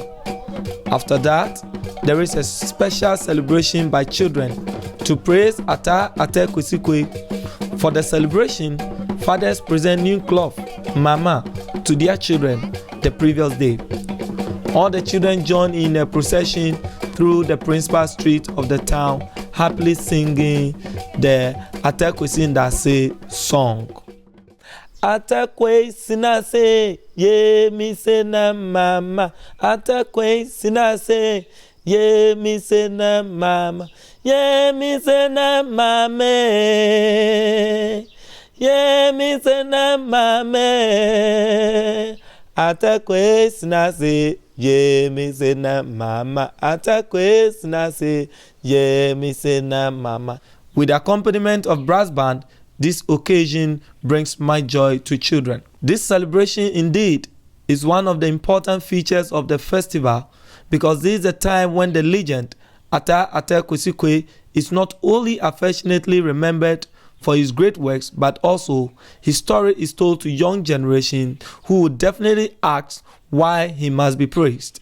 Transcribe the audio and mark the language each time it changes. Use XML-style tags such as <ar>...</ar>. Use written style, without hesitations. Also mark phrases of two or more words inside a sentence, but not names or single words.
<en>After that, there is a special celebration by children to praise Ata Kusikwe. For the celebration, fathers present new cloth, mama, to their children the previous day. All the children join in a procession through the principal street of the town, happily singing the Ata Kusindase song.</en> <ee>Atakwe sinase ye mi sena mama. Atakwe sinase ye mi sena mama. Ye mi sena mame. Ye mi sena mame. Atakwe sinase ye mi sena mama. Atakwe sinase ye mi sena mama.</ee> <en>With accompaniment of brass band, this occasion brings my joy to children. This celebration indeed is one of the important features of the festival because this is a time when the legend Ata Kusikwe is not only affectionately remembered for his great works, but also his story is told to young generation who would definitely ask why he must be praised.</en>